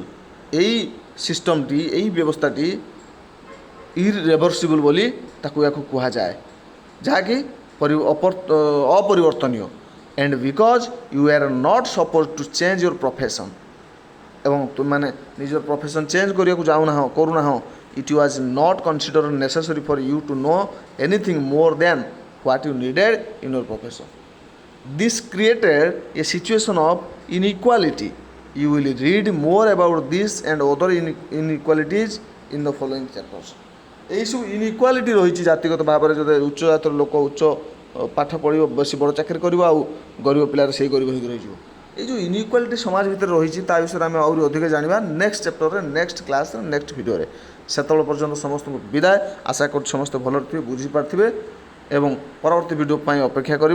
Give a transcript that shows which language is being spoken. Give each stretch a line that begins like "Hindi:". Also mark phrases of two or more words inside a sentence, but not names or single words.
Odia: ଏଇ ସିଷ୍ଟମଟି, ଏଇ ବ୍ୟବସ୍ଥାଟି ଇରେଭର୍ସିବଲ୍ ବୋଲି ୟାକୁ କୁହାଯାଏ, ଯାହାକି ଅପରିବର୍ତ୍ତନୀୟ।
English: and because you are not supposed to change your profession.
Odia: ଏବଂ ତୁମେମାନେ ନିଜର
English: profession change
Odia: କରିବାକୁ କରୁନାହଁ।
English: It was not considered necessary for you to know anything more than what you needed in your profession। This created a situation of inequality। You will read more about this and other inequalities in the following chapters.
Odia: এইসব ইনইକ୍ୱାଲିଟି ରହିଛି ଜାତିଗତ ଭାବରେ ଯଦି ଉଚ୍ଚ ଜାତିର ଲୋକ ଉଚ୍ଚ ପାଠ ପଢ଼ିବ ବେଶୀ ବଡ଼ ଚାକିରି କରିବ ଆଉ ଗରିବ ପିଲାର ସେଇ ଗରିବ ହେଇକି ରହିଯିବ। ଏଇ ଯେଉଁ ଇନଇକ୍ୱାଲିଟି ସମାଜ ଭିତରେ ରହିଛି ତା ବିଷୟରେ ଆମେ ଆହୁରି ଅଧିକ ଜାଣିବା ନେକ୍ସଟ ଚାପ୍ଟରରେ ନେକ୍ସଟ କ୍ଲାସ୍ରେ ନେକ୍ସଟ ଭିଡ଼ିଓରେ। ସେତେବେଳେ ପର୍ଯ୍ୟନ୍ତ ସମସ୍ତଙ୍କୁ ବିଦାୟ। ଆଶା କରୁଛି ସମସ୍ତେ ଭଲରେ ଥିବେ ବୁଝିପାରିଥିବେ ଏବଂ ପରବର୍ତ୍ତୀ ଭିଡ଼ିଓ ପାଇଁ ଅପେକ୍ଷା କରିବେ।